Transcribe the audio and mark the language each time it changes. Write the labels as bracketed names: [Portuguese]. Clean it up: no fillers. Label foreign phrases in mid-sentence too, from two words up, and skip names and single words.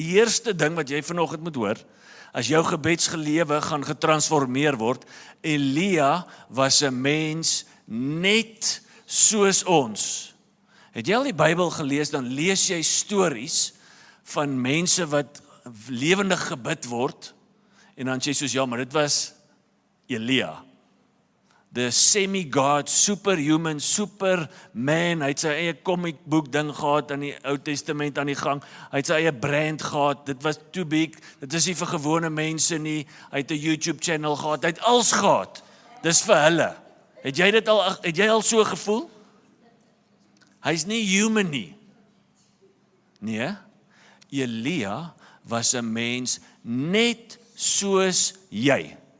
[Afrikaans] Die eerste ding wat jy vanoggend moet hoor, as jou gebedsgelewe gaan getransformeer word, Elia was 'n mens net soos ons. Het jy al die Bybel gelees, dan lees jy stories van mense wat lewendig gebid word, en dan sê jy soos, ja, maar dit was Elia. [English] The semi-God, superhuman, superman, [Afrikaans] hy het sy eie [English] comic book [Afrikaans] ding gehad aan die Ou Testament aan die gang, hy het sy eie brand gehad, dit was [English] too big, [Afrikaans] dit is nie vir gewone mense nie, hy het 'n YouTube channel gehad, hy het alles gehad, dis vir hulle. Het jy al so gevoel? Hy's nie human nie. Nee, Elia was 'n mens net soos jy.